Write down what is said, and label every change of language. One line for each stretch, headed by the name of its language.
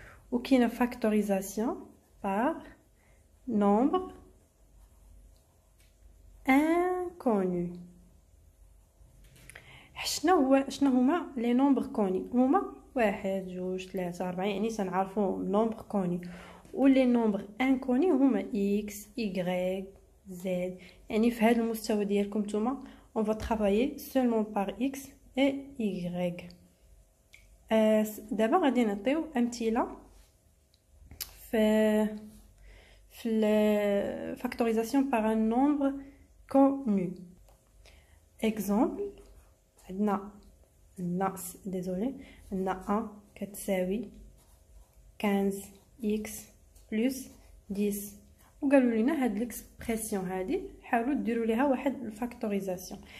French: ou qui est une factorisation par nombre inconnu.
Arabic: شنو هما لي نومبر كوني؟ هما 1 2 3 4 يعني تنعرفوا نومبر كوني. ولي نومبر انكوني هما اكس y z. يعني في هذا المستوى ديالكم نتوما
French: on va travailler seulement par x et y.
Arabic: دابا غادي نعطيو امثله في الفاكتوريزاسيون
French: par un nombre connu.
Arabic: exemple عندنا désolé عندنا 1 كتساوي 15 x بلس 10 وقالوا لنا هاد ليكسبرسيون هادي حاولوا ديروا ليها واحد الفاكتوريزاسيون.